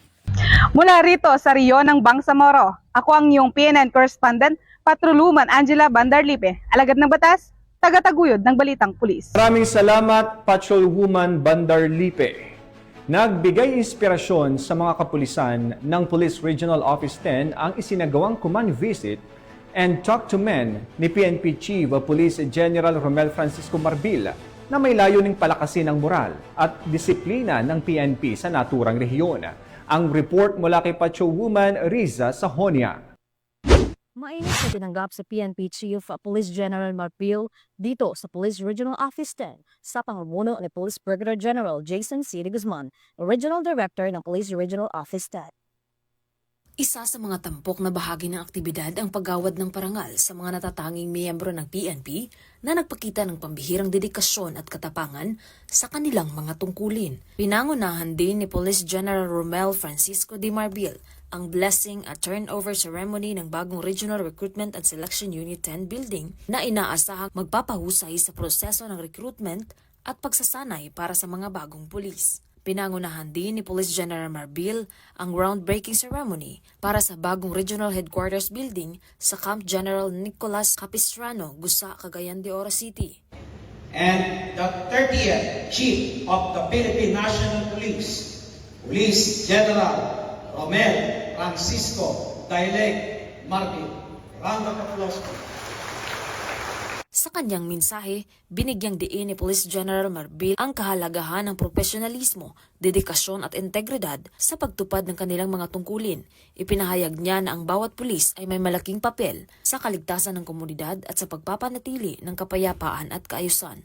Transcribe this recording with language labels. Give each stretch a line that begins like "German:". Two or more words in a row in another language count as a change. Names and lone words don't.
Filipino: Mula rito sa Rio ng Bangsamoro, ako ang iyong PNN correspondent, Patroluman Angela Bandarlipe, alagad ng batas, taga-taguyod ng Balitang Pulis. Maraming salamat, Patrolwoman Bandarlipe. Nagbigay inspirasyon sa mga kapulisan ng Police Regional Office 10 ang isinagawang
English: command visit and talk to men
Filipino: ni PNP Chief of Police General Romel Francisco Marbil na may layuning palakasin ang moral at disiplina ng PNP sa naturang rehiyon. Ang report mula kay Patrolwoman Riza Sahonia. Mainit na tinanggap sa PNP Chief Police General Marbil dito sa Police Regional Office 10 sa pamumuno ni Police Brigadier General Jason C. de Guzman, Regional Director ng Police Regional Office 10. Isa sa mga tampok na bahagi ng aktibidad ang paggawad ng parangal sa mga natatanging miyembro ng PNP na nagpakita ng pambihirang dedikasyon at katapangan sa kanilang mga tungkulin. Pinangunahan din ni Police General Romel Francisco de Marbil ang blessing at
English: turnover ceremony
Filipino: ng bagong Regional Recruitment and Selection Unit 10 building na inaasahang magpapahusay sa proseso ng recruitment at pagsasanay para sa mga bagong pulis. Pinangunahan din ni Police General Marbil ang
English: groundbreaking ceremony
Filipino: para sa bagong Regional Headquarters Building sa Camp General Nicolas Capistrano, Gusa, Cagayan de Oro City.
English: And the 30th Chief of the Philippine National Police, Police General Romel Francisco Dailec Marbil. Round of applause.
Filipino: Sa kanyang mensahe, binigyang diin ni Police General Marbil ang kahalagahan ng profesionalismo, dedikasyon at integridad sa pagtupad ng kanilang mga tungkulin. Ipinahayag niya na ang bawat pulis ay may malaking papel sa kaligtasan ng komunidad at sa pagpapanatili ng kapayapaan at kaayusan.